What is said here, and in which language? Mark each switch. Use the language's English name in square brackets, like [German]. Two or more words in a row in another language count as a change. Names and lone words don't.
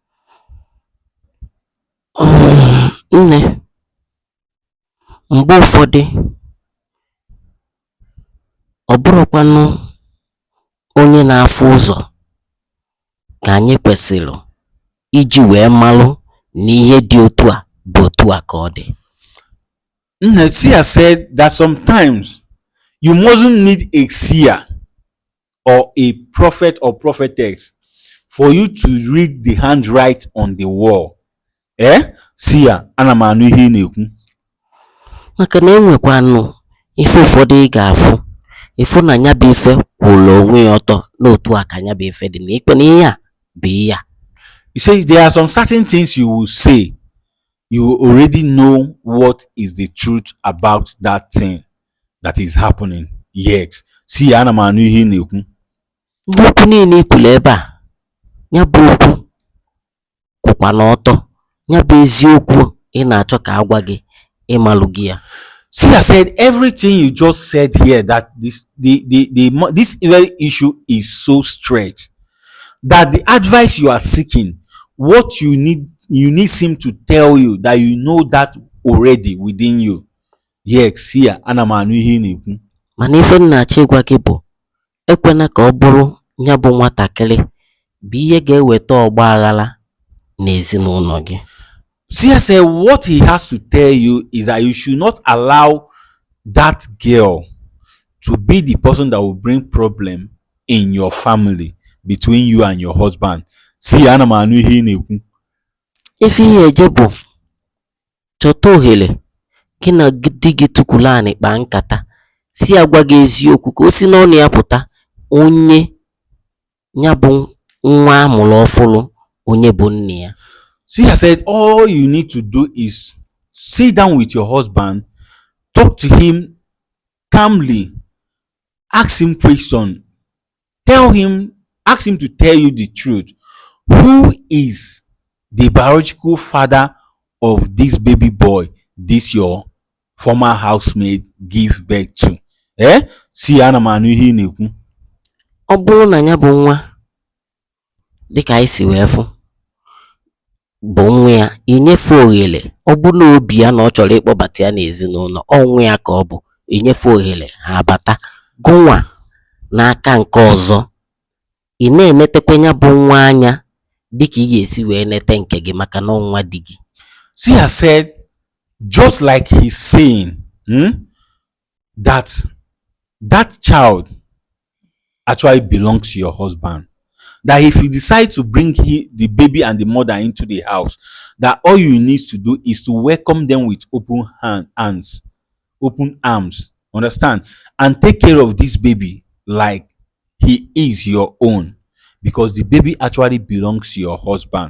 [Igbo] Nne, mgbe ụfọdụ ọ bụrụkwanụ onye na-afụ ụzọ ka anyị kwesịrị iji wee malụ na ihe dị otu a bụ otu a ka ọ dị. Nne, [English] Sia said that sometimes you mustn't need a seer or a prophet or prophetess for you to read the handwriting on the wall. Sia, [Igbo] ana m anụ ihe ị na-ekwu. Maka na enwekwanụ ife ụfọdụ ị ga-afụ ịfụ na nya bụ ife kwụrụ onwe ya ọtọ n'otu a ka nya bụ ife dị na ikpe na ihe a bụ ihe a. [English] You say there are some certain things you will say, you already know what is the truth about that thing that is happening. Yes. See, [Igbo] ana m anụ ihe ị na-ekwu. Ndị okwu niile i kwuru ebe a, ya bụ okwu kwụkwa n'ọtọ, ya bụ eziokwu ị na-achọ ka a gwa gị, ịmalụ gị ya. [English] See, I said everything you just said here, that this very issue is so stretched that the advice you are seeking, what you need him to tell you that you know that already within you. Yes, see, [Igbo] ana m anụ ihe ị na-ekwu. Mana ife m na-achọ ịgwa gị bụ, ekwena ka ọ bụrụ ya bụ nwatakịrị bụ ihe ga-eweta ọgba aghara n'ezinụlọ gị. [English] See, I said what he has to tell you is that you should not allow that girl to be the person that will bring problem in your family between you and your husband. See, [Igbo] ana m anụ ihe ị na-ekwu. Ife ihe eje bụ chọta ohere gị na di gị tụkwuru anị kpaa nkata, si agwa gị eziokwu ka o si n'ọnụ ya pụta onye ya bụ nwa amụrụ ọfụrụ, onye bụ nne ya. [English] See, I said all you need to do is sit down with your husband, talk to him calmly, ask him question, ask him to tell you the truth. Who is the biological father of this baby boy this your former housemaid give birth to? See, [Igbo] ana m anụ ihe ị na-ekwu. Ọ bụrụ na ya bụ nwa dịka anyị si wee fụ bụ nwa ya, inyefe ohere. Ọ bụrụ na obi ya na ọ chọrọ ịkpọbata ya n'ezinụlọ, ọ nwa ya ka ọ bụ, inyefe ohere ha abata. Gụnwa n'aka nke ọzọ, ị na-enetekwa ya bụ nwa anya dịka ị ga-esi wee nete nke gị, maka na nwa di gị. [English] See, I said just like he's saying that child actually belongs to your husband. That if you decide to bring the baby and the mother into the house, that all you need to do is to welcome them with open arms, understand, and take care of this baby like he is your own, because the baby actually belongs to your husband.